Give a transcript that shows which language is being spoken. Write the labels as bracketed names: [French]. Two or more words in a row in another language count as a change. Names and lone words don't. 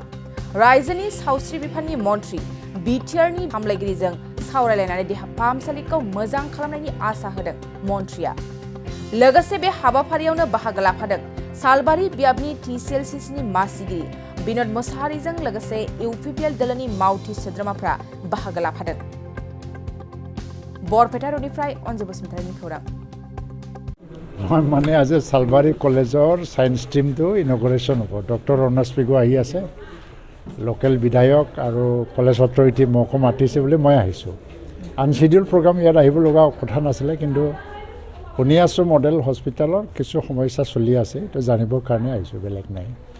[Bodo] रायजोनि सावस्रि बिफाननि मन्थ्रि बिटिआरनि हामलायगिरिजों सावरायलायनानै देहा फाहामसालिखौ मोजां खालामनायनि आसा होदों मन्थ्रिया। लोगोसे बे हाबाफारियावनो बाहागो लाफादों सालबारि बियाबनि टिसिएलसिसिनि मासिगिरि बिनोद मोसाहारिजों लोगोसे इउपिपिएल दोलोनि मावथि सोद्रोमाफ्रा बाहागो लाफादों। बरपेटा रोडनिफ्राय अनजु बसुमतारिनि खौरां। [Assamese] মানে আজি সালবাৰী কলেজৰ [English] science team [Assamese] ইনগ্ৰেশ্যন হ'ব। ডক্টৰ অনাৰ্ছ পিগু আহি আছে, লোকেল বিধায়ক আৰু [English] college authority [Assamese] মোক মাতিছে বুলি মই আহিছোঁ। [English] unschedule program [Assamese] ইয়াত আহিব লগা কথা নাছিলে, কিন্তু শুনি আছোঁ [English] model hospital [Assamese] কিছু সমস্যা চলি আছে, এইটো জানিবৰ কাৰণে আহিছোঁ, বেলেগ নাই।